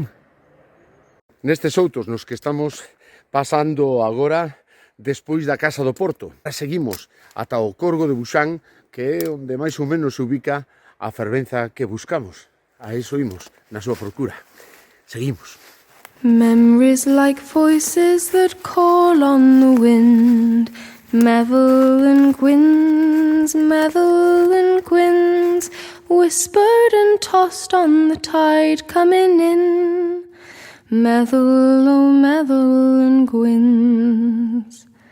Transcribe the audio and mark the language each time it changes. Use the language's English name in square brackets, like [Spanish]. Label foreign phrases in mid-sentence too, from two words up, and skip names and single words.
[Galician] Nestes outros nos que estamos pasando agora, despois da Casa do Porto. Seguimos ata o Corgo de Buxán, que é onde máis ou menos se ubica a fervenza que buscamos. A iso imos, na súa procura. Seguimos. [English] Memories like voices that call on the wind, Madeline Gwyn's, whispered and tossed on the tide coming in. Madeline Gwyn's.